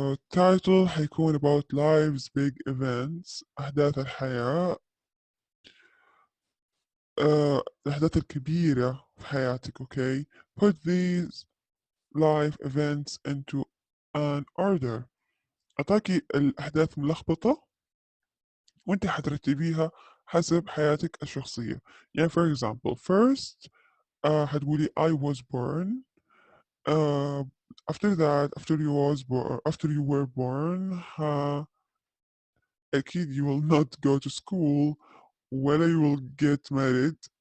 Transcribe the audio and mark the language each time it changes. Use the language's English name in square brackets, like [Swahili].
[Arabic] title حيكون [English] about life's big events، [Arabic] أحداث الحياة، الأحداث الكبيرة في حياتك. [English] okay? Put these life events into an order. [Arabic] أعطاكي الأحداث ملخبطة وانت حترتبيها حسب حياتك الشخصية. [English] يعني for example first [Arabic] حتقولي [English] I was born. Uh, after that, after you were born, أكيد you will not go to school ولا you will get married.